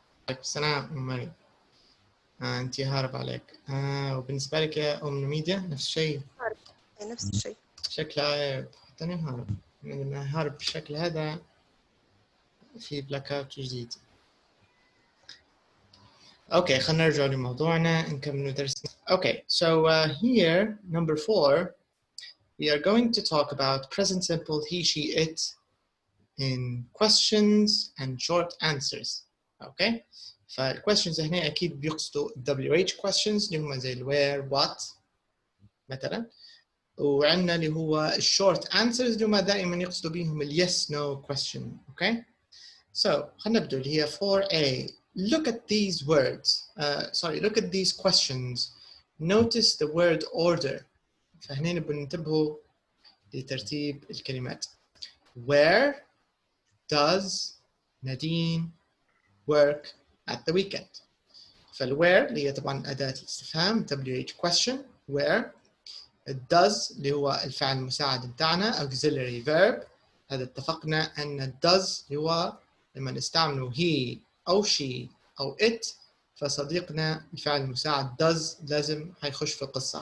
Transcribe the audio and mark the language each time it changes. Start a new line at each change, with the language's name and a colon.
Arabic: عليكم السلام ام مريم. انت هارب عليك. وبالنسبة لك يا ام ميديا نفس الشيء؟ نفس الشيء. شكله عيب حتى انا هارب، لما هارب بالشكل هذا في بلاك اوت جديد. اوكي خلينا نرجع لموضوعنا نكمل درسنا.
English: Okay, so here number 4 we are going to talk about present simple he she it in questions and short answers.
Arabic: Okay, فالquestions هنا اكيد بيقصدوا WH questions اللي هم زي where what مثلا، وعندنا اللي هو short answers اللي هم دائما يقصدوا بهم yes no question.
English: Okay, so
Arabic: خلينا نبدأ اللي هي 4A.
English: Look at these words. Look at these questions. Notice the word order.
Arabic: فهنا نبغى ننتبهوا لترتيب الكلمات.
English: Where does Nadine work at the weekend?
Arabic: فالwhere اللي هي طبعا أداة الاستفهام WH question.
English: Where.
Arabic: does اللي هو الفعل المساعد بتاعنا auxiliary verb. هذا اتفقنا أن does اللي هو لما نستعمله he أو she أو it فصديقنا الفعل المساعد does لازم هيخش في القصة.